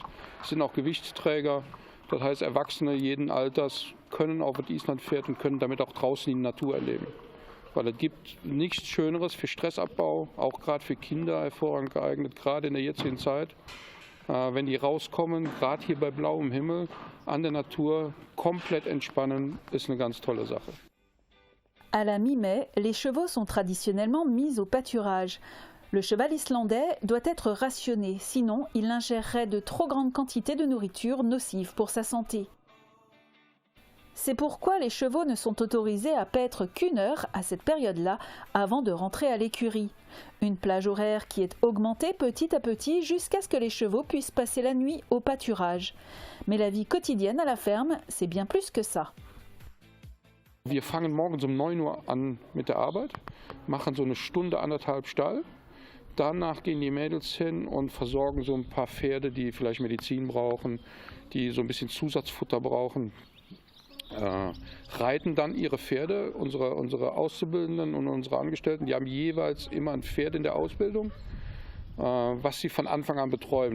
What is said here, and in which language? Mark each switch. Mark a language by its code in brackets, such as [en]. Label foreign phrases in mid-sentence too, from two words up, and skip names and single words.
[de] Sind auch Gewichtsträger. Das heißt, Erwachsene jeden Alters können auf das Islandpferd und können damit auch draußen in die Natur erleben. Weil es gibt nichts Schöneres für Stressabbau, auch gerade für Kinder hervorragend geeignet, gerade in der jetzigen Zeit. Wenn die rauskommen, gerade hier bei blauem Himmel, an der Natur, komplett entspannen, ist eine ganz tolle Sache. [fr] À la mi-mai, les chevaux sont traditionnellement mis au pâturage. Le cheval islandais doit être rationné, sinon il ingérerait de trop grandes quantités de nourriture nocive pour sa santé. C'est pourquoi les chevaux ne sont autorisés à paître qu'1 heure à cette période-là avant de rentrer à l'écurie. Une plage horaire qui est augmentée petit à petit jusqu'à ce que les chevaux puissent passer la nuit au pâturage. Mais la vie quotidienne à la ferme, c'est bien plus que ça. [de] Wir fangen morgens 9 Uhr an mit der Arbeit, machen so eine Stunde, 1,5 Stall. Danach gehen die Mädels hin und versorgen so ein paar Pferde, die vielleicht Medizin brauchen, die so ein bisschen Zusatzfutter brauchen. Reiten dann ihre Pferde, unsere Auszubildenden und unsere Angestellten, die haben jeweils immer ein Pferd in der Ausbildung, was sie von Anfang an betreuen.